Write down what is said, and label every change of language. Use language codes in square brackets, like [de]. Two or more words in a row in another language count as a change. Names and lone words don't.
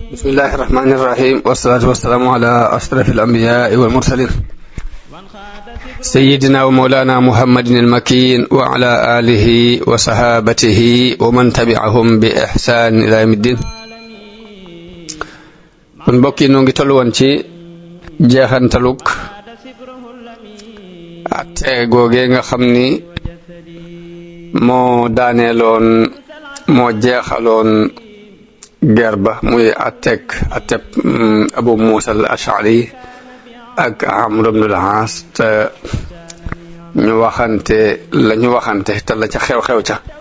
[ar] الله الرحمن الرحيم والصلاة والسلام على أشرف الأنبياء والمرسلين سيدنا ومولانا محمد المكين وعلى آله وصحابته ومن تبعهم بإحسان إلى يوم الدين. [wo] kon mbokk yi noo ngi toll woon ci jeexantaluk atte googee nga xam ni moo daaneeloon moo jeexaloon ger ba muy atteb Abu Muusa al-Ash'ari ak Amr ibn al-As te ñu waxante te la ca xew-xew ca